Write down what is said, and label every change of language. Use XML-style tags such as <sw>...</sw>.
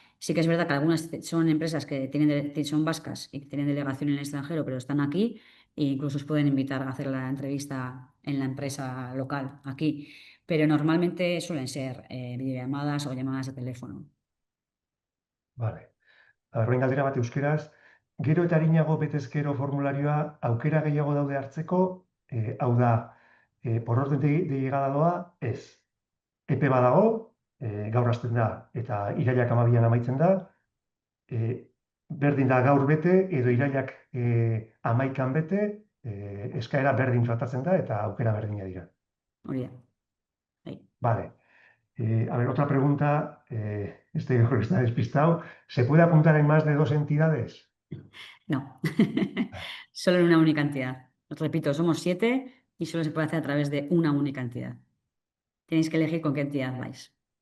<es>Sí que es verdad que algunas son empresas que son vascas y que tienen delegación en el extranjero, pero están aquí e incluso os pueden invitar a hacer la entrevista en la empresa local aquí. Pero normalmente suelen ser videollamadas o llamadas de teléfono. Vale.</es> <eu>Orain galdera bat euskeraz, gero eta arinago betezkero formularioa aukera gehiago daude hartzeko, hau da,</eu> <es>por orden de llegada</es> <eu>doa, ez. Epe badago, gaur hasten da, eta irailak 12 amaitzen da, e, berdin da gaur bete, edo irailak 11 bete, eskaera berdin tratatzen da, eta aukera berdina dira. Hori da. Bai.</eu> <es>Vale. A ver, otra pregunta, este yo creo que está despistado. ¿Se puede apuntar en más de dos entidades? No, solo en una única entidad. Os repito, somos 7 y solo se puede hacer a través de una única entidad. Tenéis que elegir con qué entidad vais.</es>